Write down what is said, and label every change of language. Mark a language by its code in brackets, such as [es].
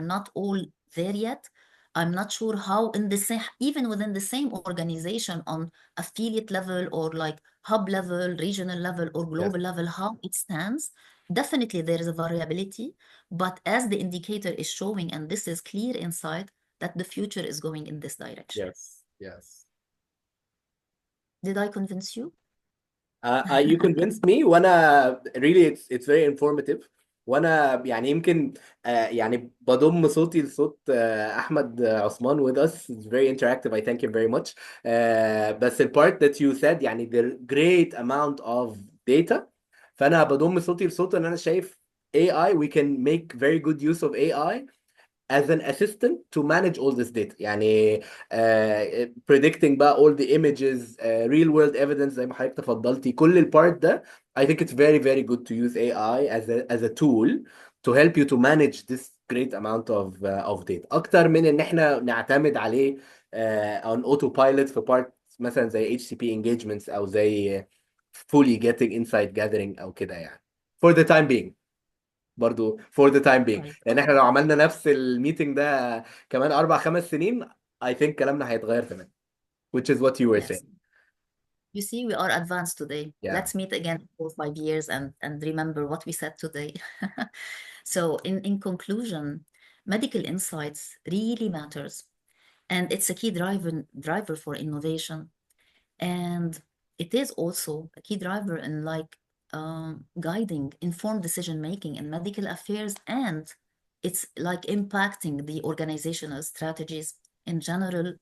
[en] We're not all there yet. I'm not sure how in the same, even within the same organization on affiliate level or like hub level, regional level or global level, how it stands. Definitely there is a variability, but as the indicator is showing, and this is clear insight, that the future is going in this direction. Yes, yes. Did I convince you? You convinced me [ar] وانا [en] really it's very informative [ar] وانا يعني يمكن يعني بضم صوتي لصوت احمد عثمان [en] with us. It's very interactive. I thank him very much. بس ال part that you said يعني the great amount of data, [ar] فانا بضم صوتي لصوت ان انا شايف [en] AI we can make very good use of AI as an assistant to manage all this data. يعني predicting بقى all the images, real world evidence [ar] زي ما حضرتك تفضلتي. كل البارت ده [en] I think it's very very good to use AI as a tool to help you to manage this great amount of data [ar] اكتر من ان احنا نعتمد عليه [en] on autopilot في part مثلا زي HCP engagements او زي fully getting insight gathering [ar] او كده يعني [en] for the time being. برضو for the time being. Right. [ar] لان احنا لو عملنا نفس الميتنج ده كمان 4 5 سنين [en] I think [ar] كلامنا هيتغير تماما, [en] which is what you were Yes. saying. You see, we are advanced today. Yeah. Let's meet again in 4 or 5 years and remember what we said today. So in conclusion, medical insights really matters. And it's a key driver for innovation. And it is also a key driver in like guiding informed decision making in medical affairs, and it's like impacting the organizational strategies in general.